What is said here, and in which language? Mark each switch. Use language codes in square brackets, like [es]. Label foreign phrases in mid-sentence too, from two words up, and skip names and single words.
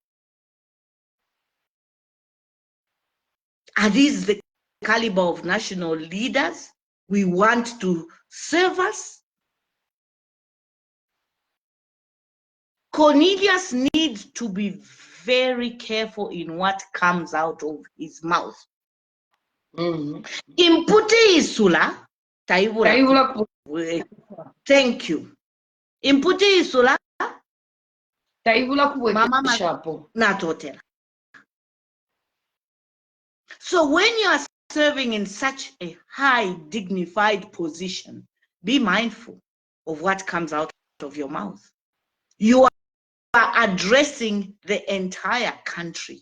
[en] Are these the caliber of national leaders we want to serve us? Cornelius needs to be very careful in what comes out of his mouth. [bem] Imputi isula, taibula. [en] Thank you. [bem] Imputi isula, taibula kuweka shapo. Natotela. [en] So when you are serving in such a high, dignified position, be mindful of what comes out of your mouth. You are addressing the entire country.